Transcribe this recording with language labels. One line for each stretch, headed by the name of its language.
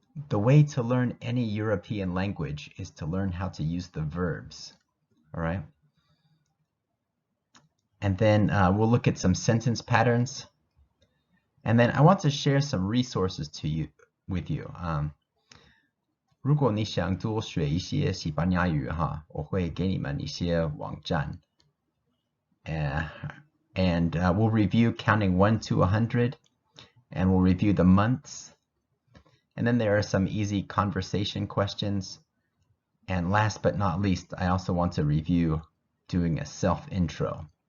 English: The way to learn any European language is to learn how to use the verbs. All right. And then we'll look at some sentence patterns. And then I want to share some resources with you.
Chinese: 如果你想多学一些西班牙语哈，我会给你们一些网站。
English: And we'll review counting 1 to 100, and we'll review the months. And then there are some easy conversation questions. And last but not least, I also want to review doing a self-intro.